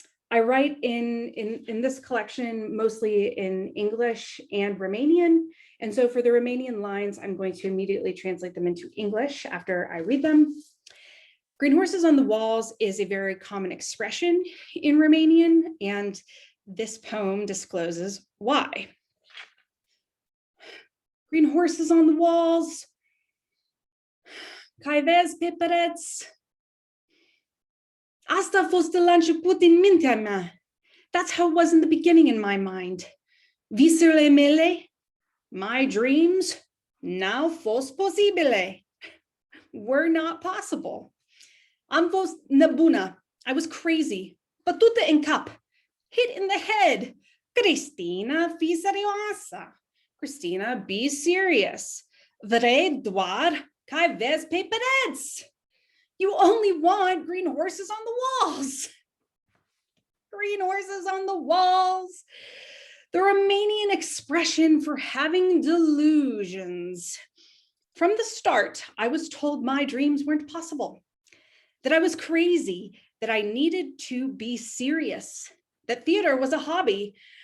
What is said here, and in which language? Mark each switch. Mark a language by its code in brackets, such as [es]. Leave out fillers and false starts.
[en] I write in this collection mostly in English and Romanian. And so for the Romanian lines, I'm going to immediately translate them into English after I read them. Green Horses on the Walls is a very common expression in Romanian, and this poem discloses why. Green horses on the walls, [ro] cai vezi pe pereți. Asta a fost de la început în mintea mea. [en] That's how it was in the beginning in my mind. [ro] Visele mele, [en] my dreams, [ro] n-au fost posibile, [en] were not possible. [ro] Am fost nebună, [en] I was crazy, [ro] bătută în cap, [en] hit in the head. [ro] Cristina, fii serioasă. Cristina, [en] be serious. [ro] Vrei doar cai vezi pe pereți. [en] You only want green horses on the walls. Green horses on the walls. The Romanian expression for having delusions. From the start, I was told my dreams weren't possible, that I was crazy, that I needed to be serious, that theater was a hobby.